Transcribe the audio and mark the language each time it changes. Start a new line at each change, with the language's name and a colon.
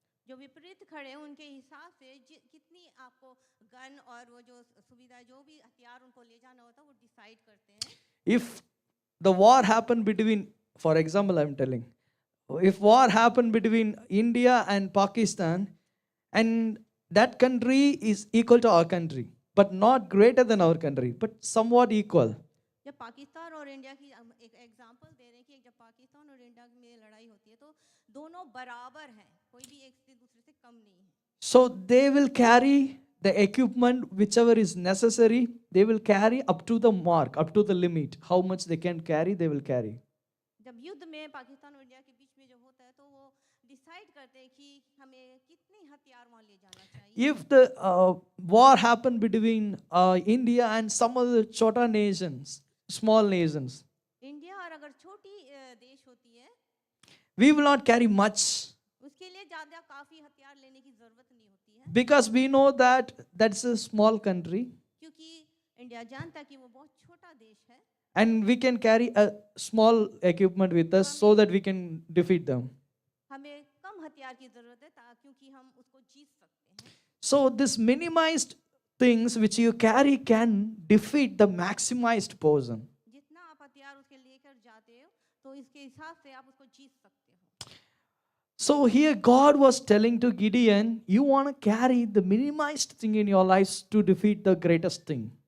Hindi: जो विपरीत खड़े हैं उनके हिसाब से कितनी आपको गन और वो जो सुविधा, जो भी हथियार उनको ले जाना होता है, वो डिसाइड करते हैं.
English: If the war happened between, for example, I'm telling, if war happened between India and Pakistan, and that country is equal to our country, but not greater than our country, but somewhat equal.
Hindi: जब पाकिस्तान और India की एक example दे रहे हैं कि जब पाकिस्तान और India में लड़ाई होती है तो दोनों बराबर हैं, कोई भी एक से दूसरे से कम नहीं है.
English: So they will carry the equipment whichever is necessary. They will carry up to the mark, up to the limit. How much they can carry, they will carry.
Hindi: जब युद्ध में पाकिस्तान और इंडिया के बीच में जब होता है तो वो डिसाइड करते हैं कि हमें कितने हथियार वहाँ ले जाना चाहिए.
English: If the war happened between India and some other chota nations, small nations,
Hindi: India और अगर छोटी देश होती है,
English: we will not carry much,
Hindi: उसके लिए ज्यादा काफी हथियार लेने की जरूरत नहीं होती है,
English: because we know that that's a small country
Hindi: क्योंकि इंडिया जानता है कि वो बहुत छोटा देश है,
English: and we can carry a small equipment with us so that we can defeat them.
Hindi: हमें कम हथियार की जरूरत है क्योंकि हम उसको जीत सकते हैं.
English: So this minimized things which you carry can defeat the maximized person.
Hindi: जितना आप हथियार उसके लेकर जाते हो तो इसके हिसाब से आप उसको जीत सकते हो.
English: So here God was telling to Gideon, you want to carry the minimized thing in your lives to defeat the greatest thing.